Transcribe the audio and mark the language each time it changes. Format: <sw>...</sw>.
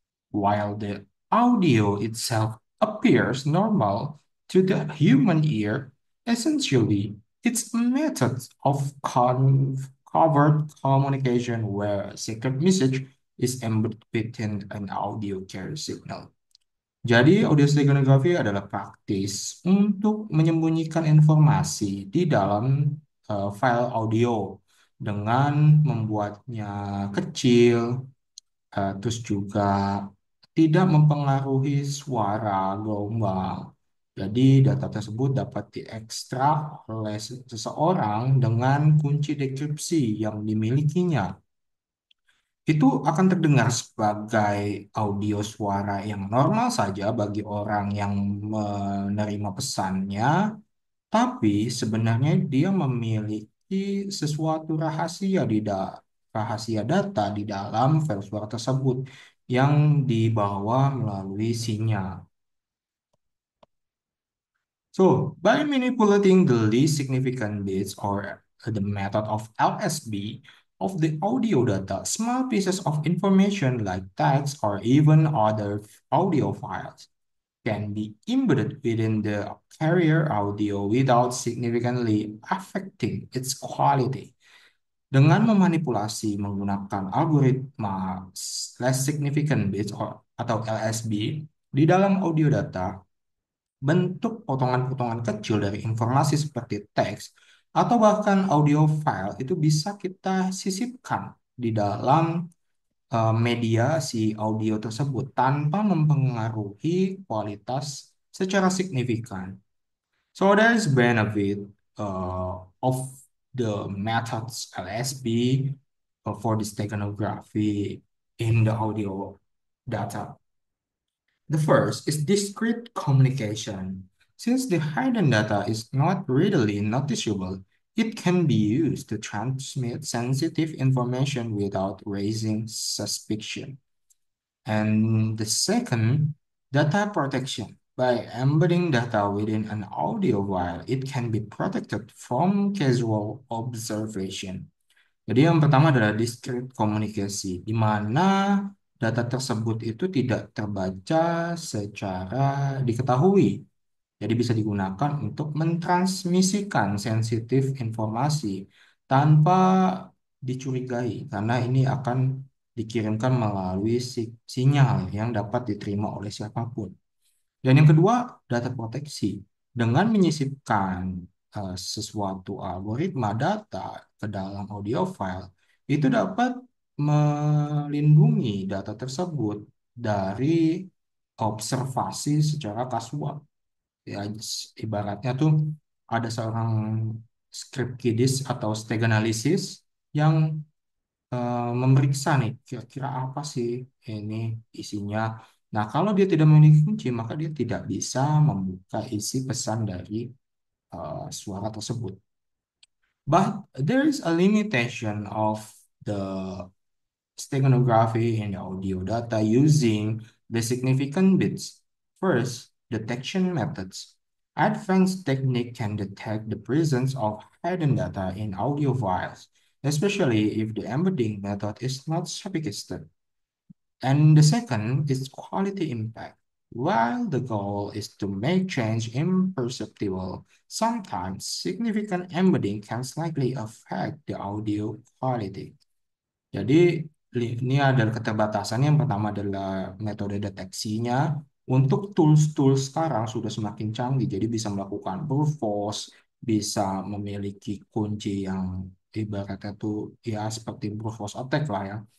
<en>While the audio itself appears normal to the human ear, essentially, it's a method of covert communication where a secret message is embedded within an audio carrier signal.</en> <id>Jadi, audio steganography adalah praktis untuk menyembunyikan informasi di dalam file audio dengan membuatnya kecil, terus juga tidak mempengaruhi suara gelombang. Jadi data tersebut dapat diekstrak oleh seseorang dengan kunci dekripsi yang dimilikinya. Itu akan terdengar sebagai audio suara yang normal saja bagi orang yang menerima pesannya, tapi sebenarnya dia memiliki sesuatu rahasia data di dalam file suara tersebut yang dibawa melalui sinyal.</id> <en>So, by manipulating the least significant bits or the method of LSB of the audio data, small pieces of information like text or even other audio files can be embedded within the carrier audio without significantly affecting its quality.</en> <id>Dengan memanipulasi menggunakan algoritma less significant bits atau LSB di dalam audio data, bentuk potongan-potongan kecil dari informasi seperti teks atau bahkan audio file itu bisa kita sisipkan di dalam media si audio tersebut tanpa mempengaruhi kualitas secara signifikan.</id> <en>So there is benefit of the methods LSB for the steganography in the audio data. The first is discrete communication. Since the hidden data is not readily noticeable, it can be used to transmit sensitive information without raising suspicion. And the second, data protection. By embedding data within an audio file, it can be protected from casual observation.</en> <id>Jadi yang pertama adalah discrete communication, di mana data tersebut itu tidak terbaca secara diketahui. Jadi bisa digunakan untuk mentransmisikan sensitif informasi tanpa dicurigai, karena ini akan dikirimkan melalui sinyal yang dapat diterima oleh siapapun. Dan yang kedua, data proteksi. Dengan menyisipkan sesuatu algoritma data ke dalam audio file, itu dapat melindungi data tersebut dari observasi secara kasual. Ya, ibaratnya tuh ada seorang script kiddis atau steganalisis yang memeriksa nih kira-kira apa sih ini isinya. Nah, kalau dia tidak memiliki kunci, maka dia tidak bisa membuka isi pesan dari suara tersebut.</id> <en>But there is a limitation of the steganography in the audio data using the significant bits. First, detection methods. Advanced technique can detect the presence of hidden data in audio files, especially if the embedding method is not sophisticated. And the second is quality impact. While the goal is to make change imperceptible, sometimes significant embedding can slightly affect the audio quality.</en> <id>Jadi ini adalah keterbatasan. Yang pertama adalah metode deteksinya. Untuk tools-tools sekarang sudah semakin canggih, jadi bisa melakukan brute force, bisa memiliki kunci yang ibaratnya tuh ya seperti brute force attack lah ya.</id>